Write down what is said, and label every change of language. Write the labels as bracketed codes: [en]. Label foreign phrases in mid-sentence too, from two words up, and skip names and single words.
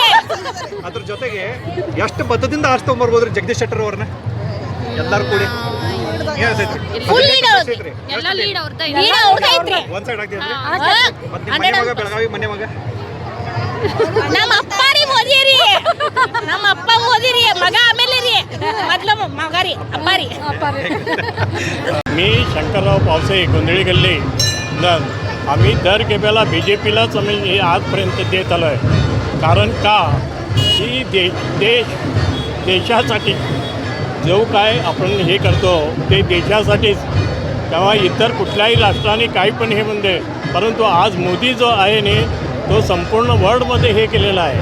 [kn] ಅದ್ರ ಜೊತೆಗೆ ಎಷ್ಟು ಬದ್ಧದಿಂದ ಆರಿಸ್ಕೊಂಡ್ಬರ್ಬೋದ್ರಿ ಜಗದೀಶ್ ಶೆಟ್ಟರ್ ಅವ್ರನ್ನ ಎಲ್ಲರೂ ಕೂಡಿ? ಫುಲ್ ಲೀಡ್ ಅವ್ರದ್ರಿ, ಎಲ್ಲ ಲೀಡ್ ಅವ್ರದೈತ್ರಿ. ಒಂದ್ ಸೈಡ್ ಆಗ್ತಿದ್ರಿ. ಮತ್ತೆ ಮನೆ ಮಗ ಬೆಳಗಾವಿ ಮನೆ ಮಗ ನಮ್ಮ ಅಪ್ಪ ರೀ ಮೋದಿ ರೀ, ನಮ್ಮ ಅಪ್ಪ ಮೋದಿ ರೀ, ಮಗ ಆಮೇಲೆ ರೀ, ಮೊದ್ಲು ಮಗ ರೀ, ಅಪ್ಪ ರೀ. [mr] मी शंकरराव पावसे गोंधळी गल्ली. आम्ही दर खेपेला BJPलाच आम्ही हे आजपर्यंत देत आलो आहे. कारण का की देशासाठी जो काय आपण हे करतो ते देशासाठीच, तेव्हा इतर कुठल्याही राष्ट्राने काही पण हे म्हणते, परंतु आज मोदी जो आहे ने तो संपूर्ण वर्ल्डमध्ये हे केलेला आहे.